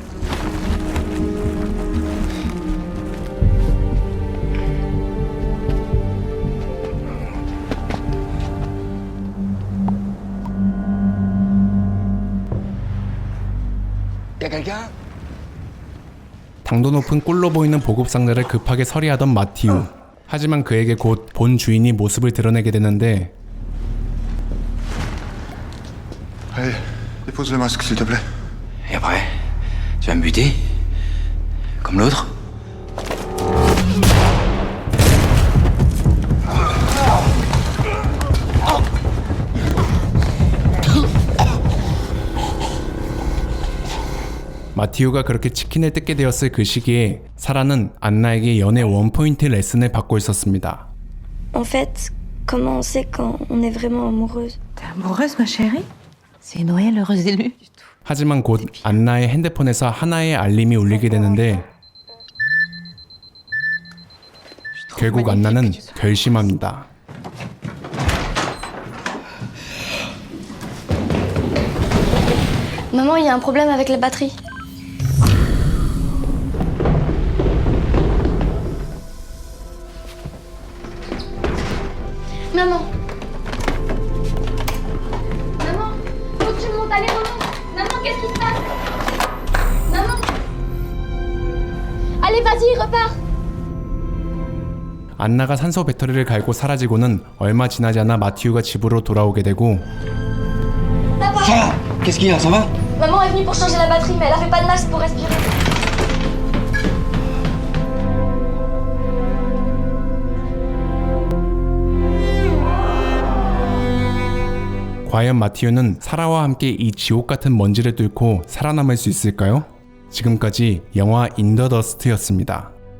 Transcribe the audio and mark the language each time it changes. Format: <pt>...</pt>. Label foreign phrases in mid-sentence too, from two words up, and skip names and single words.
<fr>Y'a quelqu'un?</fr> <ko>당도 높은 꿀로 보이는 보급 상자를 급하게 서리하던 마티우. 하지만 그에게 곧 본 주인이 모습을 드러내게 되는데</ko> <fr>Allez, dépose le masque, s'il te plaît. Et après, tu vas me buter? Comme l'autre?</fr> <ko>마티우가 그렇게 치킨을 뜯게 되었을 그 시기에 사라는 안나에게 연애 원포인트 레슨을 받고 있었습니다.</ko> <fr>En fait, comment on sait quand on est vraiment amoureuse? T'es amoureuse, ma chérie? C'est Noël, heureuse élue.</fr> <ko>하지만 곧 안나의 핸드폰에서 하나의 알림이 울리게 되는데 결국 안나는 결심합니다.</ko> <fr>Maman, il y a un problème avec la batterie. Maman. Maman, faut que tu montes. Allez, maman. Maman, qu'est-ce qui se passe? Maman. Allez, vas-y, repars.</fr> <ko>안나가 산소 배터리를 갈고 사라지고는 얼마 지나지 않아 마티우가 집으로 돌아오게 되고</ko> <fr>Sarah! Qu'est-ce qu'il y a, ça va? Maman est venue pour changer la batterie, mais elle avait pas de masque pour respirer.</fr> <ko>과연 마티우는 사라와 함께 이 지옥 같은 먼지를 뚫고 살아남을 수 있을까요? 지금까지 영화 인더 더스트였습니다.</ko>